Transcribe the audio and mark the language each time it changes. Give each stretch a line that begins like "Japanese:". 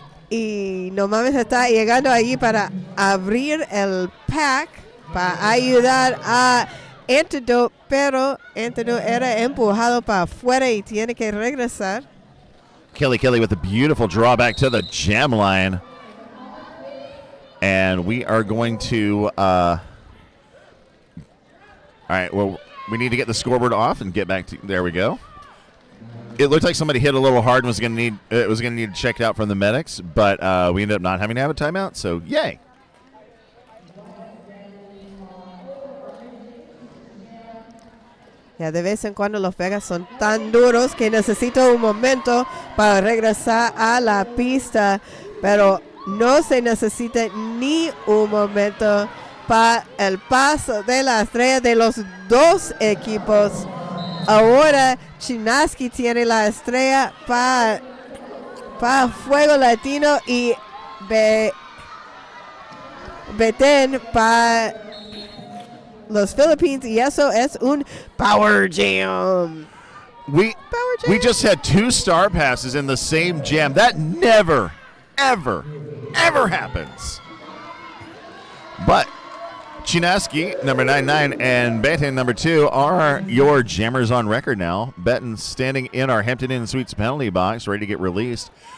Spanish: Y No mames está llegando allí para abrir el pack, para ayudar a Antidote, pero Antidote era empujado para afuera y tiene que regresar.
English: Kelly with a beautiful draw back to the jam line. And we are going to... all right, well, we need to get the scoreboard off and get back to. There we go. It looked like somebody hit a little hard and was going to need checked out from the medics, but we ended up not having to have a timeout. So yay!
Spanish: Ya de vez en cuando los pegas son tan duros que necesito un momento para regresar a la pista, pero no se necesita ni un momento para el paso de la estrella de los dos equipos. Ahora Chinaski tiene la estrella para Fuego Latino y Betén para los Philippines, y eso es un Power Jam.
English: We just had 2 star passes in the same jam. That never, ever happens. But Chinaski, number 99, and Betten, number 2, are your jammers on record now. Betten standing in our Hampton Inn Suites penalty box, ready to get released.